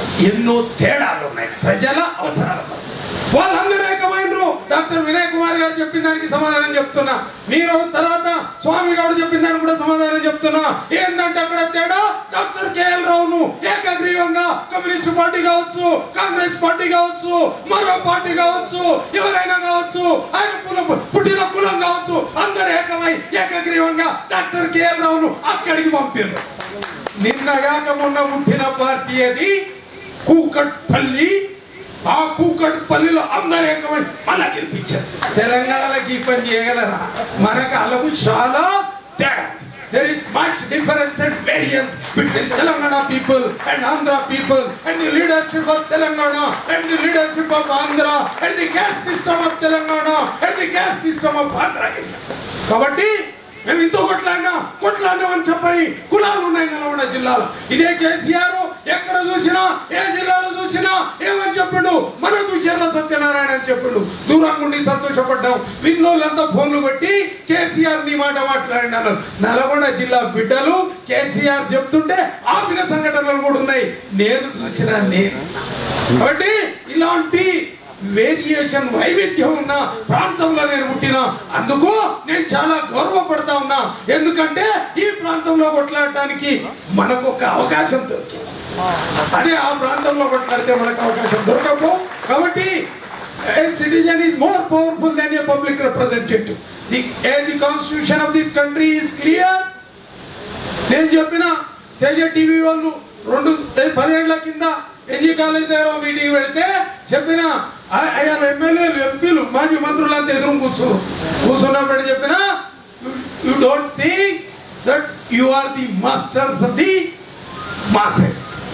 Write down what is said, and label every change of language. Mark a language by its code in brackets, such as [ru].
[te] ఎన్నో తేడాలు ఉన్నాయి ప్రజల అవసరాల వాళ్ళందరూ ఏకమైనరు డాక్టర్ వినయ్ కుమార్ గారు చెప్పిన దానికి సమాధానం చెప్తున్నా మీరు తర్వాత స్వామి గారు చెప్పిన దానికి కూడా సమాధానం చెప్తున్నా ఏంటంటే అక్కడ తేడా డాక్టర్ కేఎల్ రావును ఏకగ్రీవంగా కమ్యూనిస్ట్ పార్టీ కావచ్చు కాంగ్రెస్ పార్టీ కావచ్చు మరో పార్టీ కావచ్చు ఎవరైనా కావచ్చు ఆయన పుట్టిన కులం కావచ్చు అందరూ ఏకమై ఏకగ్రీవంగా డాక్టర్ కేఎల్ రావును అక్కడికి పంపారు నిన్నగాక మొన్న పుట్టిన పార్టీ అది కూకట్పల్లి ఆ కూకట్పల్లిలో అందరూ ఏకమై మళ్ళా గెలిపించారు తెలంగాణలో ఈ పని చేయగలరా మనకు అలకు చాలా తేడా [en] there is much difference and variance between Telangana people and Andhra people, and the leadership of Telangana and the leadership of Andhra, and the caste system of Telangana and the caste system of Andhra. [te] కాబట్టి మేము ఇంతో కొట్లాడినామని చెప్పని కులాలు ఉన్నాయి నల్గొండ జిల్లాలో. ఇదే కేసీఆర్ ఎక్కడ చూసినా ఏ జిల్లాలో చూసినా ఏమని చెప్పిండు, మన దుశ్శర్ల సత్యనారాయణ అని చెప్పిండు. దూరంగా ఉండి సంతోషపడ్డాం. విన్నోళ్ళంతా ఫోన్లు పెట్టి కేసీఆర్ నీ మాట మాట్లాడినారు. నల్గొండ జిల్లా బిడ్డలు కేసీఆర్ చెప్తుంటే ఆపిన సంఘటనలు కూడా ఉన్నాయి, నేను చూసిన నేను. కాబట్టి ఇలాంటి వేరియేషన్ వైవిధ్యం ఉన్న ప్రాంతంలో నేను పుట్టిన, అందుకు నేను చాలా గర్వపడతా ఉన్నా. ఎందుకంటే ఈ ప్రాంతంలో కొట్లాడటానికి మనకు ఒక అవకాశం దొరికింది. అదే ఆ ప్రాంతంలో కొట్లాడితే మనకు అవకాశం దొరకదు. కాబట్టి [en] a citizen is more powerful than a public representative. The constitution of this country is clear. [te] నేను చెప్పిన తేజ టీవీ వాళ్ళు 10 ఏళ్ల కింద ఎన్జీ కాలేజ్ దగ్గర మీటింగ్ పెడితే చెప్పిన అయ్యారు ఎమ్మెల్యేలు ఎంపీలు మాజీ మంత్రులంతా ఎదురు కూర్చున్నప్పుడు చెప్పిన, [en] You don't think that you are the masters of the masses.